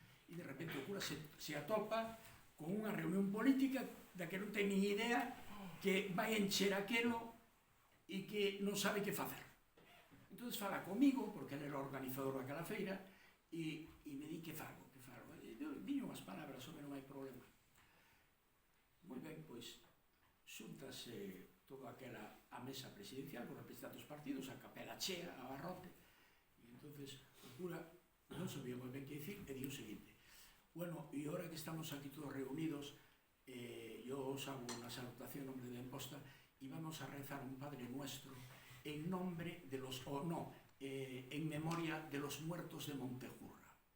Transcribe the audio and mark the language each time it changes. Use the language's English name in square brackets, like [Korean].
[Galician] E de repente o cura se atopa con unha reunión política da que non ten nin idea, que vai encher aquelo e que non sabe que facer. Entón fala comigo, porque ele era o organizador daquela feira, e me di que fago. Diño unhas palabras, home, non hai problema. Moi ben, pois, xuntase toda aquela a mesa presidencial con representantes dos partidos, a capela chea, a barrote, e entonces o cura non sabía moi ben que dicir, e di o seguinte: [Spanish] bueno, e ahora que estamos aquí todos reunidos, yo os hago una salutación en nombre de Benposta y vamos a rezar un Padre Nuestro en nombre de los, en memoria de los muertos de Montejurra.